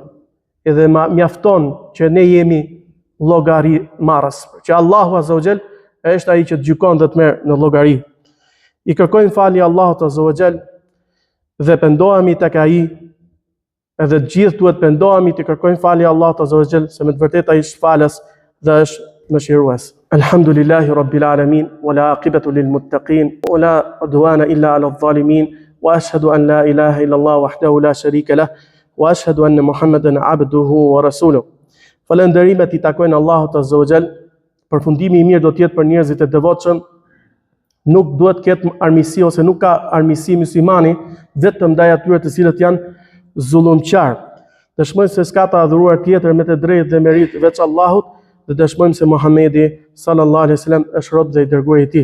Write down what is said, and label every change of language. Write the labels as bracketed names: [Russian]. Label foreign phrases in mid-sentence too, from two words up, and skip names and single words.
[Albanian] Edhe mjafton që ne jemi llogari marrës, që Allahu [Arabic] عز وجل [Albanian] është ai që gjykon dhe të merr në llogari. I kërkojmë falje Allahut [Arabic] عز وجل [Albanian] dhe pendohemi tek ai, edhe të gjithë duhet pendohemi të kërkojmë falje Allahut [Arabic] عز وجل, [Albanian] se me të vërtetë ai është falës dhe është mëshirues. [Arabic] الحمد لله رب العالمين والعاقبة للمتقين ولا عدوان إلا على الظالمين وأشهد أن لا إله إلا الله وحده لا شريك له وأشهد أن محمدا عبده ورسوله. [Albanian] Falënderimet i takojnë Allahut [Arabic] عز وجل. [Albanian] Përfundimi i mirë do të jetë për njerëzit e devotshëm. Nuk duhet të ketë armiqësi ose nuk ka armiqësi muslimani vetëm ndaj atyre të cilët janë zullumqtar. Dëshmojmë se s'ka të adhuruar tjetër me të drejtë dhe merit veç Allahut, dhe dëshmojmë se Muhamedi [Arabic] صلى الله عليه وسلم [Albanian] është rob dhe i dërguar i tij.